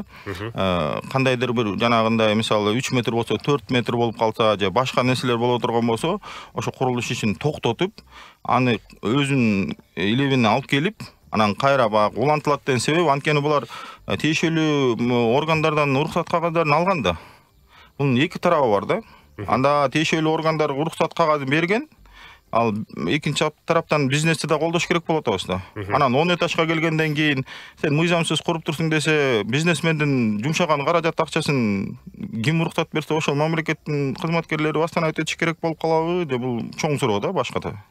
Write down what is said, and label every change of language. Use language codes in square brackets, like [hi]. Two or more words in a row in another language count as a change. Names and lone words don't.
[ky] Кандайдыр бир жанагындай мисалы 3 метр болсо 4 метр болуп калса же башка нерселер боло турган болсо, ошо курулуш ишин токтотуп, аны өзүнүн илебине алып келип, анан кайра баягы улантылат деген себеби анткени булар тиешелүү органдардан уруксат кагыздарын алган да. [tr] Bunun iki tarafı var da. [ky] Anda тиешелүү органдар уруксат кагазын берген. Ал экинчи тараптан бизнести да колдош керек болот абызда. Анан 10 этажга келгенден кийин сен мыйзамсыз куруп турсуң десе, бизнесмендин жумшаган каражат акчасын ким уруксат берсе, ошол мамлекеттин кызматкерлери восстановить этиш керек болуп калабы деп бул чоң суроо да башката.